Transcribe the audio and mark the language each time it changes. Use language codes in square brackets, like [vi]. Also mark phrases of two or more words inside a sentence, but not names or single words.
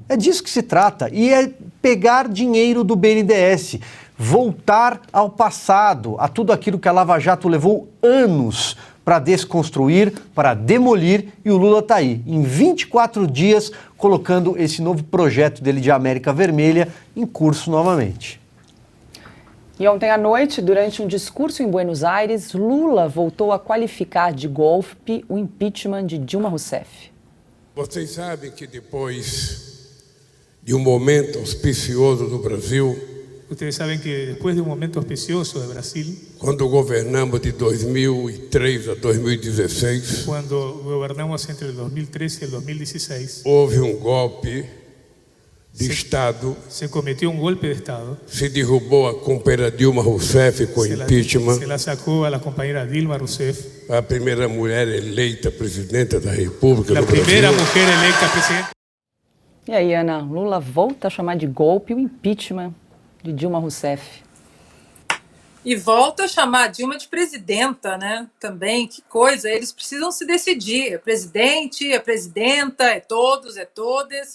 [pt] É disso que se trata, e é pegar dinheiro do BNDES, voltar ao passado, a tudo aquilo que a Lava Jato levou anos para desconstruir, para demolir, e o Lula está aí, em 24 dias, colocando esse novo projeto dele de América Vermelha em curso novamente. E ontem à noite, durante um discurso em Buenos Aires, Lula voltou a qualificar de golpe o impeachment de Dilma Rousseff. Vocês sabem que depois de um momento auspicioso do Brasil, [es] Ustedes saben que después de un momento auspicioso de Brasil, [pt] quando governamos de 2003 a 2016, [es] cuando gobernamos entre el 2013 y el 2016, [pt] houve um golpe de Estado, [es] se cometió un golpe de Estado, [pt] se derrubou a companheira Dilma Rousseff com impeachment, [es] se la sacó a la compañera Dilma Rousseff, [pt] a primeira mulher eleita presidenta da República [es] la [pt] do [es] primera [pt] Brasil. [es] mujer electa presidenta. [pt] E aí, Ana, Lula volta a chamar de golpe o impeachment de Dilma Rousseff. E volta a chamar a Dilma de presidenta, né? Também, que coisa, eles precisam se decidir. É presidente, é presidenta, é todos, é todas.